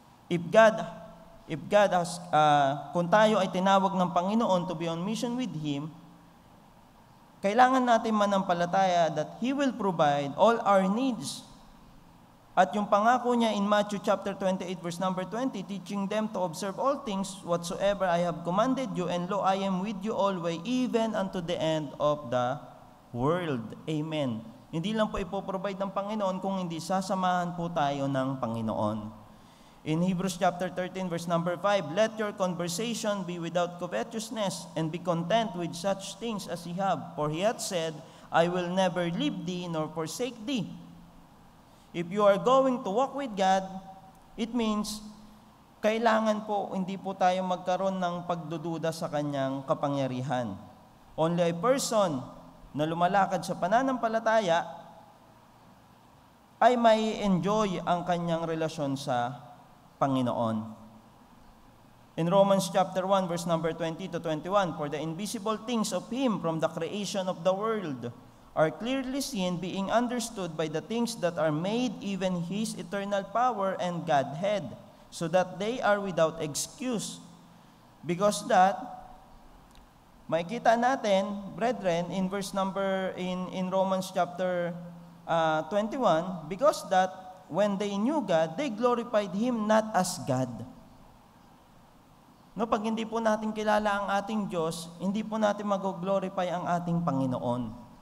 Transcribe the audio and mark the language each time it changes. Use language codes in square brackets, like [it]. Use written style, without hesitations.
[en] If God has, [tl] kung tayo ay tinawag ng Panginoon [en] to be on mission with Him, [tl] kailangan natin manampalataya [en] that He will provide all our needs. [tl] At yung pangako niya [en] in Matthew chapter 28 verse number 20, teaching them to observe all things whatsoever I have commanded you, and lo, I am with you always, even unto the end of the world. Amen. [tl] Hindi lang po ipoprovide ng Panginoon kung hindi sasamahan po tayo ng Panginoon. [en] In Hebrews chapter 13 verse number 5, let your conversation be without covetousness, and be content with such things as ye have. For he hath said, I will never leave thee nor forsake thee. If you are going to walk with God, it means [tl] kailangan po hindi po tayo magkaroon ng pagdududa sa kanyang kapangyarihan. [en] Only a person [tl] na lumalakad sa pananampalataya ay may enjoy ang kanyang relasyon sa Panginoon. [en] In Romans chapter 1 verse number 20 to 21, for the invisible things of Him from the creation of the world are clearly seen, being understood by the things that are made, even His eternal power and Godhead, so that they are without excuse. Because that, [tl] makikita natin, [en] brethren, in verse number, in Romans chapter 21, because that, when they knew God, they glorified Him not as God. [tl] No, pag hindi po natin kilala ang ating Diyos, hindi po natin mag-glorify ang ating Panginoon.